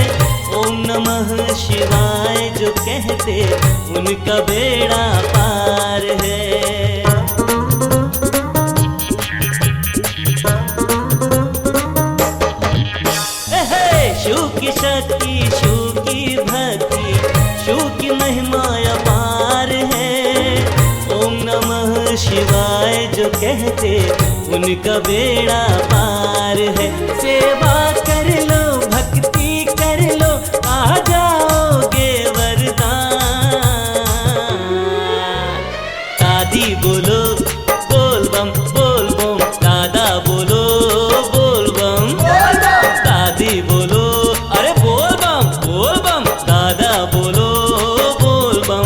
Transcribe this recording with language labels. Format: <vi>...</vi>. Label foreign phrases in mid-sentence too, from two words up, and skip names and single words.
<sa>ओम नमः शिवाय</sa> <hi>जो कहते उनका बेड़ा पार है। शिव की शक्ति शिव की भक्ति शिव की महिमा अपार है।</hi> <sa>ओम नमः शिवाय</sa> <hi>जो कहते उनका बेड़ा पार है। सेवा कर लो भक्ति कर लो आ जाओगे वरदान। दादी बोलो बोल बम, दादा बोलो बोल बम, दादी बोलो अरे बोल बम, दादा बोलो बोल बम।</hi>